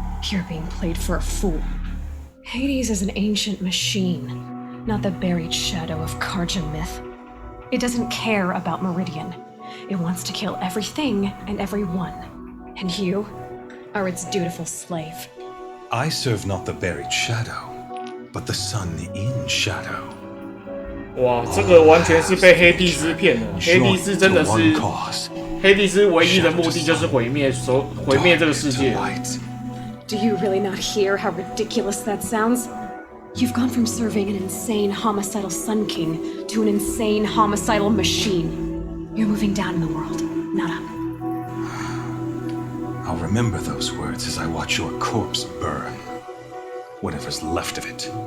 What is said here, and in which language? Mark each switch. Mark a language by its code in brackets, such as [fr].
[en] You're being played for a fool. Hades is an ancient machine, not the buried shadow of Karja myth. It doesn't care about Meridian. It wants to kill everything and everyone. And you are its dutiful slave. I serve not the buried shadow, but the sun in shadow. [zh] 哇，这个完全是被黑帝斯骗了。黑帝斯真的是，黑帝斯唯一的目的就是毁灭这个世界。 [en] Do you really not hear how ridiculous that sounds? You've gone from serving an insane homicidal Sun King to an insane homicidal machine. You're moving down in the world, not up. I'll remember those words as I watch your corpse burn. Whatever's left of it.